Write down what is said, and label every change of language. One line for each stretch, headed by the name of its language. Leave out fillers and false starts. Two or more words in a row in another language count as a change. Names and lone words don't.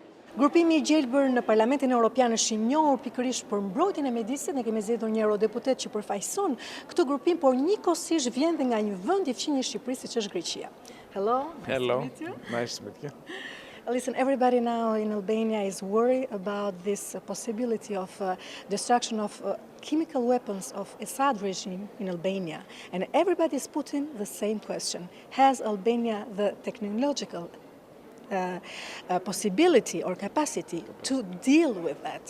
Albanian: Grupimi i gjelbër në Parlamentin Evropian është i njohur pikërisht për mbrojtjen e mjedisit. Ne kemi zgjedhur një eurodeputet që përfaqëson këtë grupim, por njëkohësisht vjen dhe nga një vend i fqinjë i Shqipërisë, siç është Greqia.
English: Hello. Hello. Nice to meet you. Listen, everybody now in Albania is worried about this possibility of destruction of chemical weapons of Assad regime in Albania. And everybody is putting the same question. Has Albania the technological possibility or capacity to deal with that?